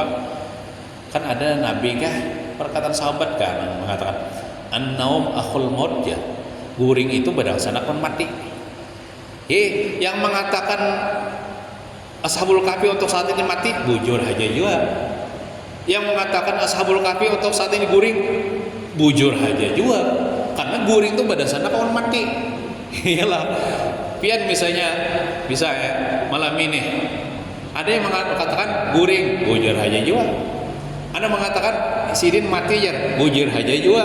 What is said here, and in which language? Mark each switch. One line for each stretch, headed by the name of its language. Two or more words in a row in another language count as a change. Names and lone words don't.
Indonesian: Kan ada Nabi perkataan sahabat kan mengatakan
Arabic: النوم أخو الموت
Indonesian: ya.
Banjar: guring itu berdasarkan kon mati. Yang mengatakan Ashabul Kahfi untuk saat ini mati, bujur aja juga. Yang mengatakan Ashabul Kahfi untuk saat ini guring, bujur aja juga. Karena guring itu berdasarkan kon mati. Iyalah. Pian misalnya bisa ya, malam ini ada yang mengatakan guring, bujur aja juga. Ada mengatakan sidin mati aja, bujur aja juga.